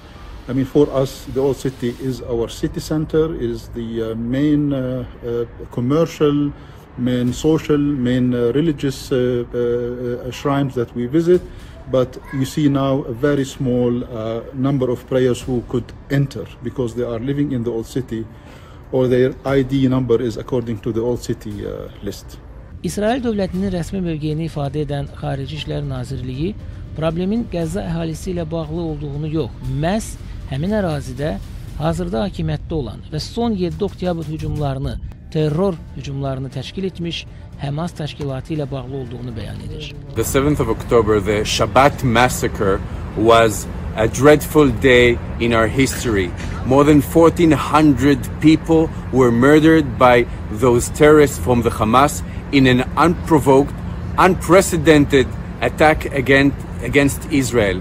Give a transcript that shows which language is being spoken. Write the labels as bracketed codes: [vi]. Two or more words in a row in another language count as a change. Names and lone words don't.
[en] I mean, for us, the old city is our city center, is the main commercial, main social, main religious shrines that we visit. But you see now a very small number of prayers who could enter because they are living in the old city, or their ID number is according to the old city list. [az] İsrail dövlətinin rəsmi mövqeyini ifadə edən Xarici İşlər Nazirliyi problemin Qəzza əhalisi ilə bağlı olduğunu yox, məhz həmin ərazidə hazırda hakimiyyətdə olan və son 7 oktyabr hücumlarını, terror hücumlarını təşkil etmiş Hamas təşkilatı ilə bağlı olduğunu bəyan edir. [en] The 7th of October, the Shabbat massacre was a dreadful day in our history. More than 1,400 people were murdered by those terrorists from the Hamas in an unprovoked, unprecedented attack against Israel.